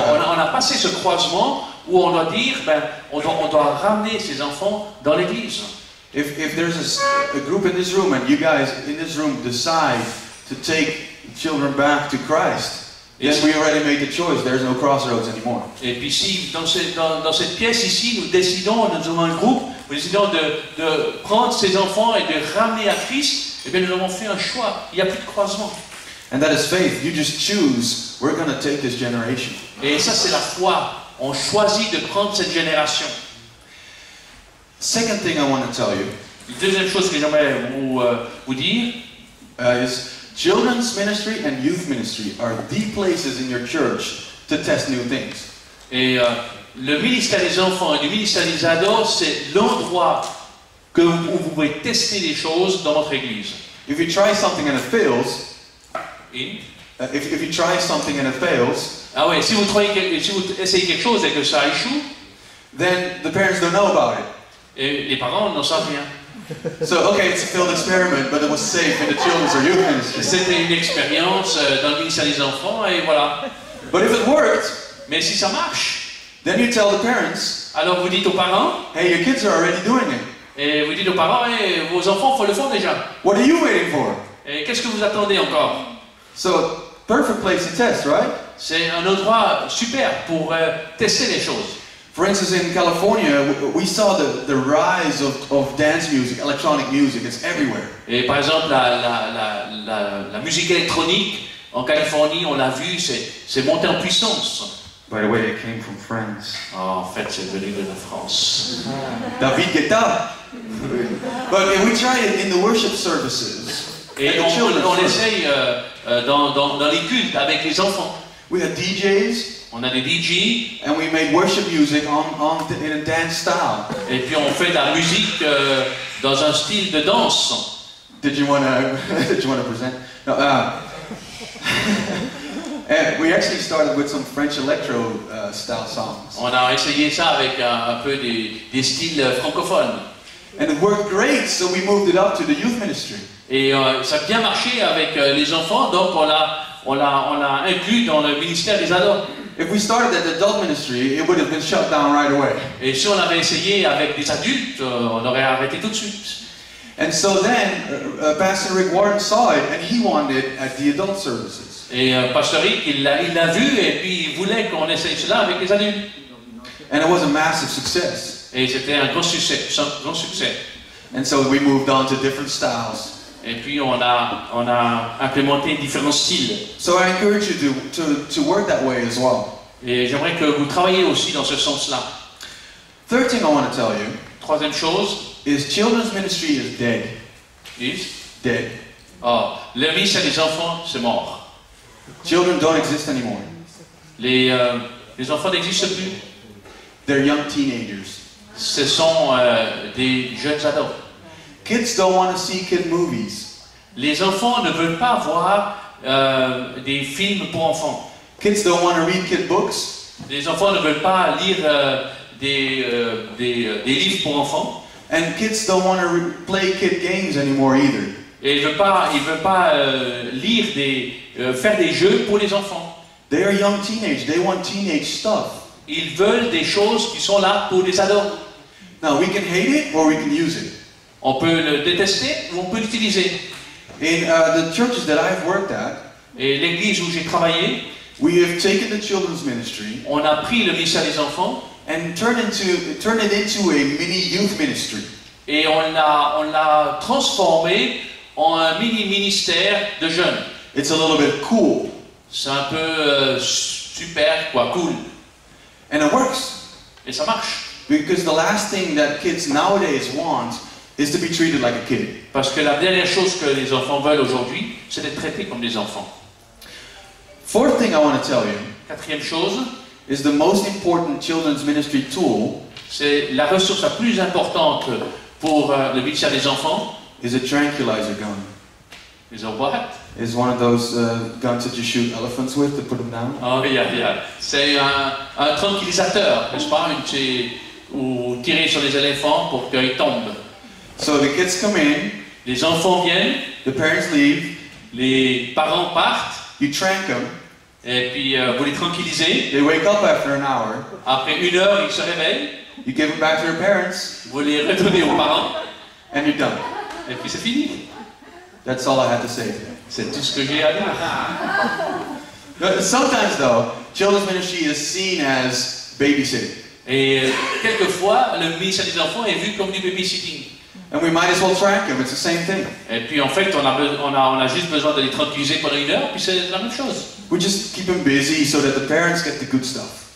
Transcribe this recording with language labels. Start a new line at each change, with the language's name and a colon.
French: On a passé ce croisement où on doit dire on doit ramener ces enfants dans l'église.
English: If there's a group in this room and you guys in this room decide to take children back to Christ, then we already made the choice. There's no crossroads anymore.
French: Et puis si dans cette pièce ici nous décidons, nous avons un groupe, nous décidons de prendre ces enfants et de ramener à Christ, eh bien nous avons fait un choix. Il n'y a plus de croisement.
English: And that is faith. You just choose. We're going to take this generation.
French: Et ça c'est la foi. On choisit de prendre cette génération.
English: Second thing I want to tell you.
French: Deuxième chose que j'aimerais vous dire
English: Is children's ministry and youth ministry are the places in your church to test new things.
French: Et le ministère des enfants et le ministère des ados, c'est l'endroit où vous pouvez tester des choses dans votre église.
English: If you try something and it fails, if you try something and it fails,
French: ah ouais, si vous essayez quelque chose et que ça échoue,
English: then the parents don't know about it.
French: Et les parents n'en savent rien.
English: So, okay, it's a failed experiment, but it was safe in the children's or youth ministry.
French: C'était une expérience dans le ministère des enfants et voilà.
English: But if it worked,
French: mais si ça marche,
English: then you tell the parents,
French: Alors vous dites aux parents,
English: hey, your kids are already doing it.
French: et vous dites aux parents, hey, vos enfants le font déjà.
English: What are you waiting for?
French: Et qu'est-ce que vous attendez encore?
English: So, perfect place to test, right?
French: C'est un endroit super pour tester les choses.
English: For instance, in California, we saw the rise of dance music, electronic music. It's everywhere.
French: Et par exemple, la musique électronique en Californie, on l'a vu, c'est monté en puissance.
English: By the way, it came from France.
French: Oh, en fait, c'est venu de la France.
English: David Guetta. But we tried it in the worship services.
French: Et on essaye dans les cultes avec les enfants.
English: We had DJs.
French: On a des DJ.
English: And we made worship music in a dance style.
French: Et puis on fait de la musique dans un style de danse.
English: Did you want to present? No, and we actually started with some French electro style songs.
French: On a essayé ça avec un peu des styles francophones.
English: And it worked great, so we moved it up to the youth ministry.
French: Et ça a bien marché avec les enfants, donc on l'a inclus dans le ministère des ados.
English: If we started at the adult ministry, it would have been shut down right away.
French: Et si on avait essayé avec des adultes, on aurait arrêté tout de suite.
English: And so then, Pastor Rick Warren saw it, and he wanted it at the adult services.
French: Et Pasteur Rick, il l'a vu, et puis il voulait qu'on essaye cela avec les adultes.
English: And it was a massive success.
French: Et c'était un grand succès,
English: And so we moved on to different styles.
French: Et puis on a implémenté différents styles.
English: So I encourage you to work that way as well.
French: Et j'aimerais que vous travailliez aussi dans ce sens-là.
English: Third thing I want to tell you
French: Troisième chose
English: is children's ministry is dead. is Dead.
French: oh, le ministère des enfants, c'est mort.
English: Children don't exist anymore.
French: Les enfants n'existent plus.
English: They're young teenagers.
French: Ce sont des jeunes ados.
English: Kids don't want to see kid movies.
French: Les enfants ne veulent pas voir des films pour enfants.
English: Kids don't want to read kid books.
French: Les enfants ne veulent pas lire des livres pour enfants.
English: And kids don't want to play kid games anymore either.
French: Et ils veulent pas lire faire des jeux pour les enfants.
English: They are young teenage. They want teenage stuff.
French: Ils veulent des choses qui sont là pour des ados.
English: Now we can hate it or we can use it.
French: On peut le détester ou on peut l'utiliser.
English: In the churches that I've worked at,
French: Et l'église où j'ai travaillé,
English: we have taken the children's ministry
French: on a pris le ministère des enfants
English: and turned it into a mini youth ministry.
French: et on l'a transformé en un mini-ministère de jeunes.
English: It's a little bit cool.
French: C'est un peu super, quoi, cool.
English: And it works.
French: Et ça marche.
English: Because the last thing that kids nowadays want is to be treated like a kid.
French: Parce que la dernière chose que les enfants veulent aujourd'hui, c'est d'être traités comme des enfants.
English: Fourth thing I want to tell you
French: Quatrième chose,
English: is the most important children's ministry tool
French: c'est la ressource la plus importante pour le ministère des enfants.
English: is a tranquilizer gun. Is a what? Is one of those guns that you shoot elephants with to put them down. Oh, yeah.
French: C'est un tranquillisateur, n'est-ce pas? Ou tirer sur les éléphants pour qu'ils tombent.
English: So the kids come in,
French: Les enfants viennent,
English: the parents leave,
French: les parents partent,
English: you trank them,
French: et puis vous les tranquillisez.
English: they wake up after an hour,
French: Après 1 heure, ils se réveillent,
English: you give them back to their parents,
French: vous les retournez aux parents,
English: and you're done.
French: et puis c'est fini.
English: That's all I had to say today.
French: C'est tout ce que j'ai à dire.
English: Sometimes though, children's ministry is seen as babysitting.
French: Et quelquefois, le ministère des enfants est vu comme du babysitting.
English: And we might as well track them, it's the same thing.
French: Et puis en fait, on a juste besoin de les tranquilliser pendant 1 heure, puis c'est la même chose.
English: We just keep them busy so that the parents get the good stuff.